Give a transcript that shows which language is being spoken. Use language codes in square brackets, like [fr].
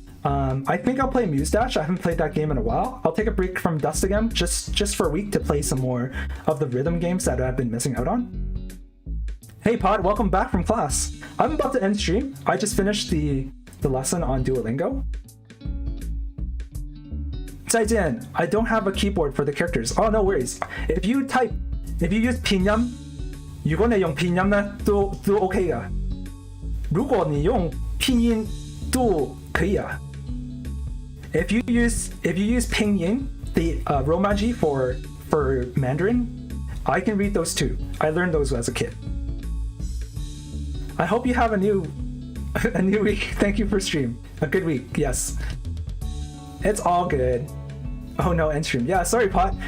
[en] I think I'll play Muse Dash. I haven't played that game in a while. I'll take a break from Dust again, just for a week to play some more of the rhythm games that I've been missing out on. Hey Pod, welcome back from class. I'm about to end stream. I just finished the lesson on Duolingo. [zh] 再见. [en] I don't have a keyboard for the characters. Oh, no worries. If you use [zh] 拼音, 如果你用拼音呢, 都 OK 的. 如果你用拼音都可以啊. [en] If you use 拼音, the Romaji for Mandarin, I can read those too. I learned those as a kid. I hope you have a new week. Thank you for stream. A good week. Yes. It's all good. Oh no, end stream. Yeah, sorry Pot.